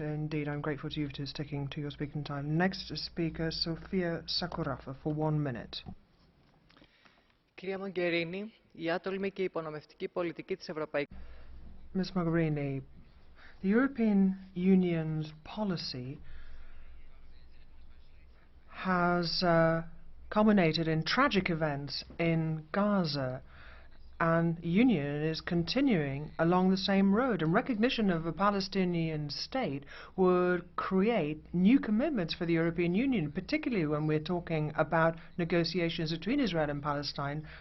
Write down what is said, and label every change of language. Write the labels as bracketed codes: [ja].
[en] Indeed, I'm grateful to you for sticking to your speaking time. Next speaker, Sofia SAKORAFA, for 1 minute. [el] Κυρία Μογκερίνη, η άτολμη και υπονομευτική πολιτική της Ευρωπαϊκής. [en] Ms. Mogherini, the European Union's policy has culminated in tragic events in Gaza, and the Union is continuing along the same road, and recognition of a Palestinian state would create new commitments for the European Union, particularly when we're talking about negotiations between Israel and Palestine.